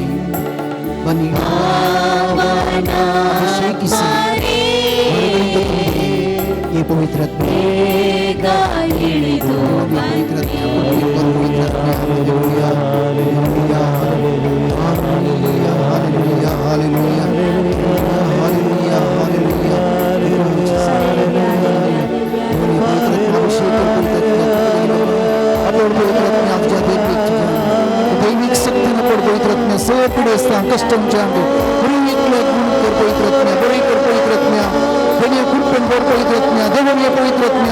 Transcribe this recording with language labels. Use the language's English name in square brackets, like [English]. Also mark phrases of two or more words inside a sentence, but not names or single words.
[Kannada] ಬನ್ನಿ ಅಭಿಷೇಕಿಸಿ ಹೊರಗಳಿಂದ ತುಂಬಿ ಈ ಪವಿತ್ರಾತ್ಮ ಇಳಿದು ಪವಿತ್ರಾತ್ಮ ಪವಿತ್ರಾತ್ಮ. ಹಾಲೆಲೂಯಾ, ಹಾಲೆಲೂಯಾ, ಹಾಲೆಲೂಯಾ, ಹಾಲೆಲೂಯಾ, ಹಾಲೆಲೂಯಾ, ಹಾಲೆಲೂಯಾ, ಹಾಲೆಲೂಯಾ. [Konkani] दैविक शक्तीनं पड पवित्रत्म्या, सगळं पिडेस्तां कष्टांच्यान बरी एकल्या गुण कर पवित्रत्म्या, बरी कर पवित्रत्म्या, बरी कृपेन कर पवित्रत्म्या, देवोन ये पवित्रत्म्या.